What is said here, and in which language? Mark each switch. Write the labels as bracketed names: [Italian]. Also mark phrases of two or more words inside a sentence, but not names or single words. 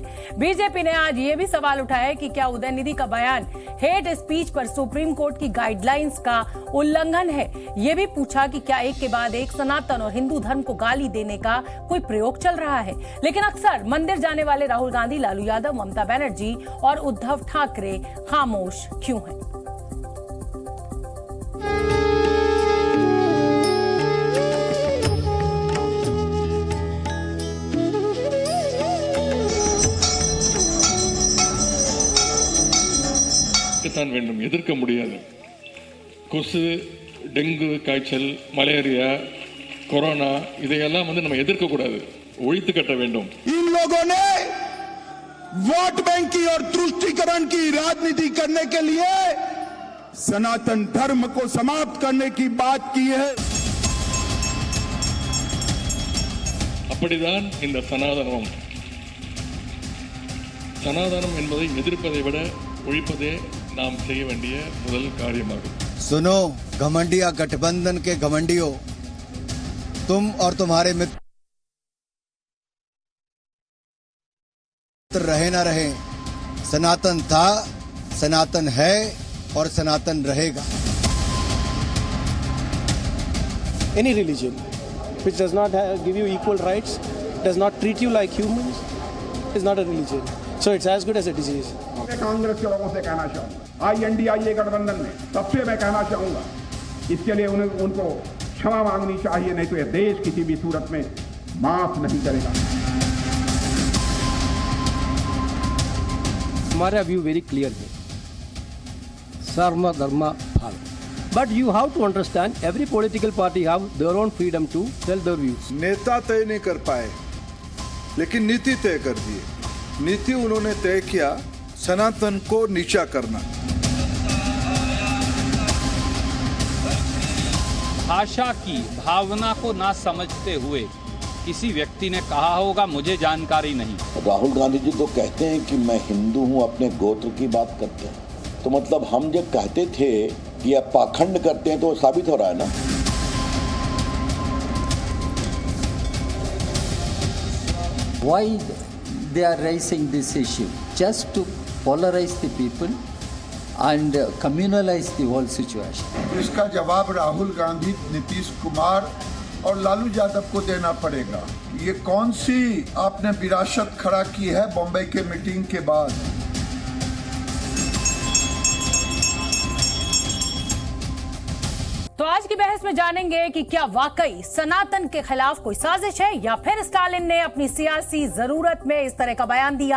[Hindi] बीजेपी ने आज ये भी सवाल उठाया कि क्या उदयनिधि का बयान [English] hate speech [Hindi] पर सुप्रीम कोर्ट की गाइडलाइंस का उल्लंघन है। ये भी पूछा कि क्या एक के बाद एक सनातन और हिंदू धर्म को गाली देने का कोई प्रयोग चल रहा है। लेकिन अक्सर मंदिर जाने वाले राहुल गांधी, लालू यादव, ममता बनर्जी और उद्धव ठाकरे खामोश क्यों हैं? [Tamil] தான் வேண்டும், எதிர்க்க முடியாது. கொசு, டெங்கு காய்ச்சல், மலேரியா, கொரோனா இதையெல்லாம் நம்ம எதிர்க்க கூடாது, ஒழித்து கட்ட வேண்டும். [Hindi] इन लोगों ने वोट बैंक की और तुष्टीकरण की राजनीति करने के लिए सनातन धर्म को समाप्त करने की बात की है। [Tamil] அப்படிதான் இந்த சனாதனம் என்பதை எதிர்ப்பதை விட ஒழிப்பதே நாம் செய்ய வேண்டிய முதல் காரியமாகும். [Hindi] सुनो घमंडिया गठबंधन के घमंडियों, तुम और तुम्हारे मित्र रहे ना रहे, सनातन था, सनातन है और सनातन रहेगा. [English] Any religion which does not give you equal rights, does not treat you like humans, is not a religion. So it's as good as a disease. [Hindi] मैं कांग्रेस के लोगों से कहना चाहूंगा, INDIA गठबंधन में सबसे मैं कहना चाहूंगा, इसके लिए उनको क्षमा मांगनी चाहिए, नहीं तो यह देश किसी भी सूरत में माफ नहीं करेगा. हमारा [English] view very clear [Hindi] है, सर्व धर्म फल. [English] But you have to understand, every political party have their own freedom to tell their views. [Hindi] नेता तय नहीं कर पाए, लेकिन नीति तय कर दिए. नीति उन्होंने तय किया, सनातन को नीचा करना. भाषा की भावना को ना समझते हुए किसी व्यक्ति ने कहा होगा, मुझे जानकारी नहीं. राहुल गांधी जी तो कहते हैं कि मैं हिंदू हूं, अपने गोत्र की बात करते हैं. तो मतलब हम जब कहते थे कि आप पाखंड करते हैं तो साबित हो रहा है ना. [English] Why they are raising this issue? Just to polarize the people and communalize the whole situation. [Hindi] इसका जवाब राहुल गांधी, नीतीश कुमार और लालू यादव को देना पड़ेगा. ये कौन सी आपने विरासत खड़ा की है बॉम्बे के मीटिंग के बाद? तो आज की बहस में जानेंगे कि क्या वाकई सनातन के खिलाफ कोई साजिश है या फिर स्टालिन ने अपनी सियासी जरूरत में इस तरह का बयान दिया।